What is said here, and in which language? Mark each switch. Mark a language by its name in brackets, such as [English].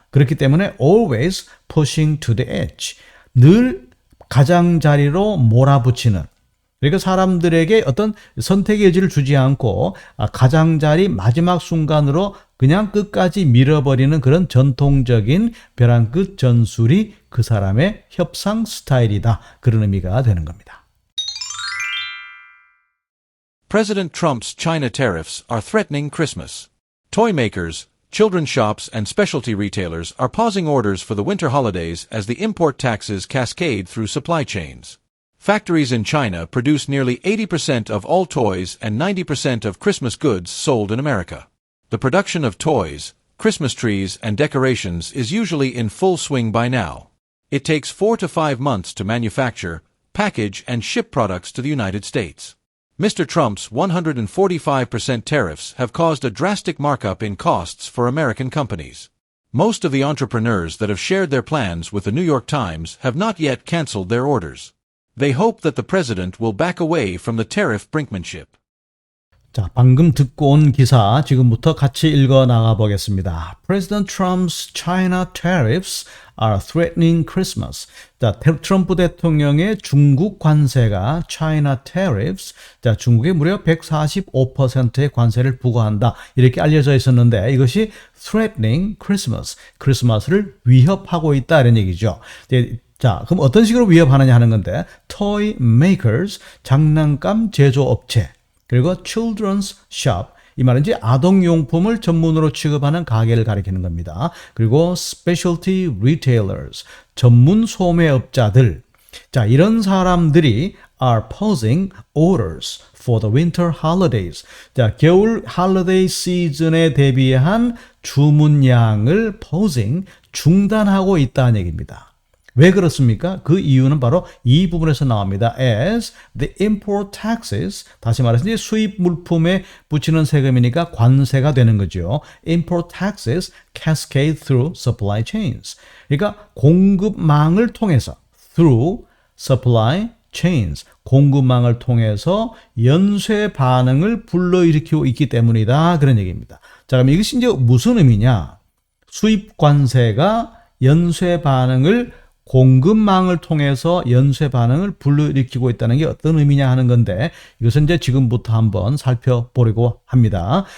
[Korean] 그렇기 때문에 [English] always pushing to the edge, [Korean] 늘 가장자리로 몰아붙이는, 그러니까 사람들에게 어떤 선택의 여지를 주지 않고 가장자리 마지막 순간으로 그냥 끝까지 밀어버리는 그런 전통적인 벼랑 끝 전술이 그 사람의 협상 스타일이다. 그런 의미가 되는 겁니다. [English] President Trump's China tariffs are threatening Christmas. Toy makers, children's shops, and specialty retailers are pausing orders for the winter holidays as the import taxes cascade through supply chains. Factories in China produce nearly 80% of all toys and 90% of Christmas goods sold in America. The production of toys, Christmas trees, and decorations is usually in full swing by now. It takes 4 to 5 months to manufacture, package, and ship products to the United States. Mr. Trump's 145% tariffs have caused a drastic markup in costs for American companies. Most of the entrepreneurs that have shared their plans with the New York Times have not yet canceled their orders. They hope that the president will back away from the tariff brinkmanship. [Korean] 자, 방금 듣고 온 기사 지금부터 같이 읽어 나가 보겠습니다. [English] President Trump's China tariffs are threatening Christmas. [Korean] 자, 트럼프 대통령의 중국 관세가 [English] China tariffs, [Korean] 자, 중국에 무려 145%의 관세를 부과한다. 이렇게 알려져 있었는데 이것이 [English] threatening Christmas, [Korean] 크리스마스를 위협하고 있다 이런 얘기죠. 자, 그럼 어떤 식으로 위협하느냐 하는 건데 [English] toy makers, [Korean] 장난감 제조업체, 그리고 [English] children's shop, [Korean] 이 말은 이제 아동용품을 전문으로 취급하는 가게를 가리키는 겁니다. 그리고 [English] specialty retailers, [Korean] 전문 소매업자들. 자, 이런 사람들이 [English] are pausing orders for the winter holidays. [Korean] 자, 겨울 holiday 시즌에 대비한 주문량을 pausing, 중단하고 있다는 얘기입니다. 왜 그렇습니까? 그 이유는 바로 이 부분에서 나옵니다. [English] As the import taxes, [Korean] 다시 말해서 이제 수입 물품에 붙이는 세금이니까 관세가 되는 거죠. [English] Import taxes cascade through supply chains. [Korean] 그러니까 공급망을 통해서 [English] through supply chains, [Korean] 공급망을 통해서 연쇄 반응을 불러일으키고 있기 때문이다. 그런 얘기입니다. 자, 그럼 이것이 이제 무슨 의미냐? 수입 관세가 연쇄 반응을 공급망을 통해서 연쇄 반응을 불러일으키고 있다는 게 어떤 의미냐 하는 건데 이것은 이제 지금부터 한번 살펴보려고 합니다.